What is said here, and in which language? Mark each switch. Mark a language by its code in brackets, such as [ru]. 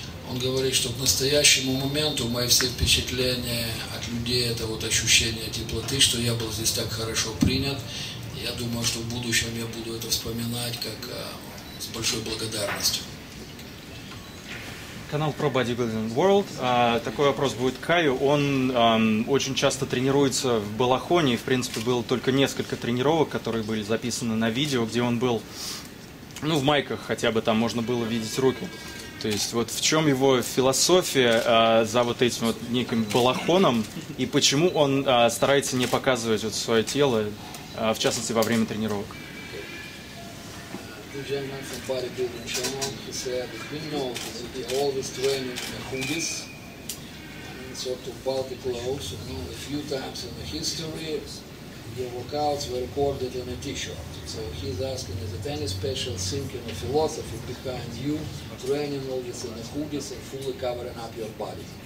[ru] Он говорит, что к настоящему моменту мои все впечатления от людей, это вот ощущение теплоты, что я был здесь так хорошо принят. Я думаю, что в будущем я буду это вспоминать как с большой благодарностью. Канал Pro Bodybuilding World. Такой вопрос будет Каю. Он очень часто тренируется в балахоне. В принципе, было только несколько тренировок, которые были записаны на видео, где он был, в майках хотя бы, там можно было видеть руки. То есть вот в чем его философия за вот этим вот неким балахоном и почему он старается не показывать вот свое тело, в частности, во время тренировок? [en] Gentleman from bodybuilding channel, he said he knows that he always training in hoodies and sort of bulky clothes. A few times in the history, your workouts were recorded in a t-shirt. So he's asking, is it any special thinking or philosophy behind you training always in the hoodies and fully covering up your body?